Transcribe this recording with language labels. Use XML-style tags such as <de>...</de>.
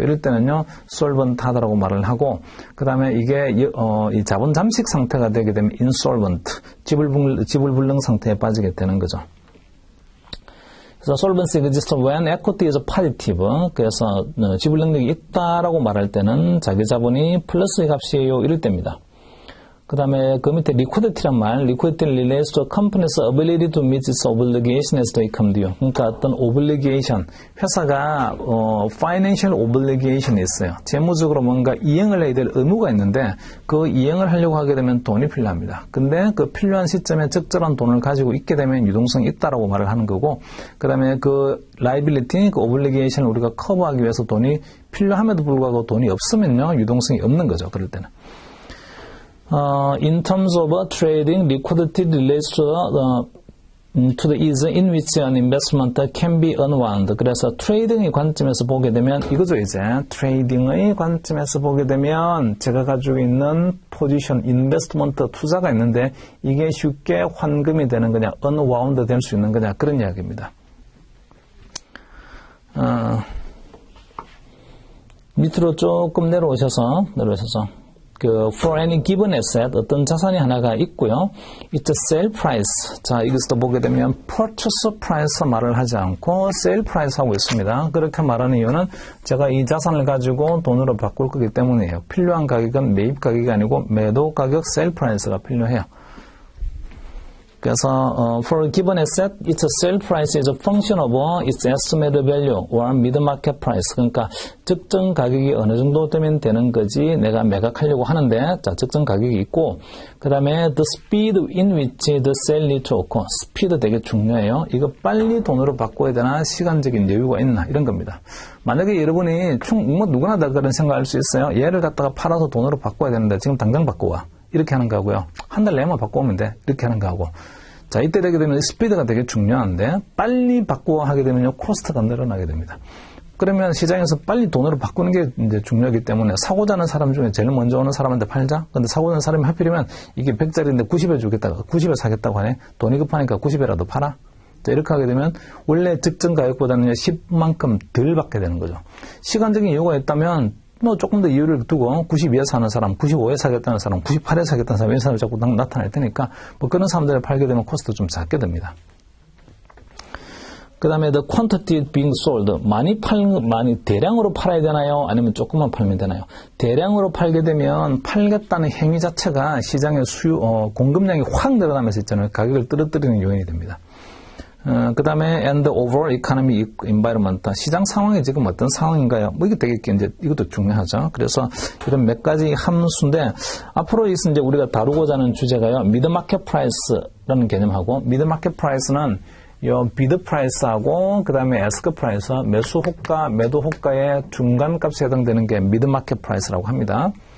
<ko>이럴 때는요, solvent하다라고 말을 하고, 그 다음에 이게 이 자본 잠식 상태가 되게 되면 insolvent, 지불불능 상태에 빠지게 되는 거죠. 그래서</ko> <en>solvency exists when equity is positive.</en> <ko>그래서 지불 능력이 있다라고 말할 때는 자기 자본이 플러스의 값이에요. 이럴 때입니다. 그 다음에 그 밑에</ko> <en>liquidity란 말, liquidity relates to a company's ability to meet its obligation as they come due.</en> <ko>그러니까 어떤 obligation, 회사가 financial obligation이 있어요. 재무적으로 뭔가 이행을 해야 될 의무가 있는데 그 이행을 하려고 하게 되면 돈이 필요합니다. 근데 그 필요한 시점에 적절한 돈을 가지고 있게 되면 유동성이 있다라고 말을 하는 거고, 그 다음에 그 liability, 그 obligation을 우리가 커버하기 위해서 돈이 필요함에도 불구하고 돈이 없으면요, 유동성이 없는 거죠. 그럴 때는.</ko> <en>In terms of trading, liquidity relates to the ease in which an investment can be unwound.</en> <ko>그래서 트레이딩의 관점에서 보게 되면 이거죠. 이제 트레이딩의 관점에서 보게 되면 제가 가지고 있는 포지션, 인베스트먼트 투자가 있는데 이게 쉽게 환금이 되는 거냐, unwound 될 수 있는 거냐, 그런 이야기입니다. 밑으로 조금 내려오셔서</ko> <en>for any given asset,</en> <ko>어떤 자산이 하나가 있고요.</ko> <en>It's a sale price.</en> <ko>자, 여기서도 보게 되면 purchase price 말을 하지 않고 sale price 하고 있습니다. 그렇게 말하는 이유는 제가 이 자산을 가지고 돈으로 바꿀 거기 때문이에요. 필요한 가격은 매입 가격이 아니고 매도 가격 sale price가 필요해요. 그래서</ko> <en>for a given asset, its sale price is a function of its estimated value or mid-market price.</en> <ko>그러니까 적정 가격이 어느 정도 되면 되는 거지 내가 매각하려고 하는데, 자, 적정 가격이 있고, 그 다음에</ko> <en>the speed in which the sale need to occur.</en> <ko>스피드 되게 중요해요. 이거 빨리 돈으로 바꿔야 되나, 시간적인 여유가 있나, 이런 겁니다. 만약에 여러분이 누구나 다 그런 생각할 수 있어요. 얘를 갖다가 팔아서 돈으로 바꿔야 되는데 지금 당장 바꿔와. 이렇게 하는 거고요. 한 달 내만 바꿔오면 돼. 이렇게 하는 거하고. 자, 이때 되게 되면 스피드가 되게 중요한데 빨리 바꾸어 하게 되면요, 코스트가 늘어나게 됩니다. 그러면 시장에서 빨리 돈으로 바꾸는 게 이제 중요하기 때문에 사고자 하는 사람 중에 제일 먼저 오는 사람한테 팔자. 근데 사고자 하는 사람이 하필이면 이게 100짜리인데 90에 주겠다고, 90에 사겠다고 하네. 돈이 급하니까 90에라도 팔아. 자, 이렇게 하게 되면 원래 적정 가격보다는 10만큼 덜 받게 되는 거죠. 시간적인 이유가 있다면 뭐 조금 더 이유를 두고 92에 사는 사람, 95에 사겠다는 사람, 98에 사겠다는 사람 이런 사람이 자꾸 나타날 테니까 뭐 그런 사람들을 팔게 되면 코스트 좀 작게 됩니다. 그 다음에</ko> <en>the quantity being sold.</en> <ko>많이 대량으로 팔아야 되나요? 아니면 조금만 팔면 되나요? 대량으로 팔게 되면 팔겠다는 행위 자체가 시장의 공급량이 확 늘어나면서 있잖아요. 가격을 떨어뜨리는 요인이 됩니다. 그 다음에</ko> <en>and the overall economy environment.</en> <ko>시장 상황이 지금 어떤 상황인가요? 뭐 이게 되게 이제 이것도 중요하죠. 그래서 이런 몇 가지 함수인데 앞으로 이제 우리가 다루고자 하는 주제가요. mid market price라는 개념하고 mid market price는 요 비드 프라이스하고 그 다음에 에스크 프라이스, 매수 호가, 매도 호가의 중간값에 해당되는 게 미드 마켓 프라이스라고 합니다.</ko>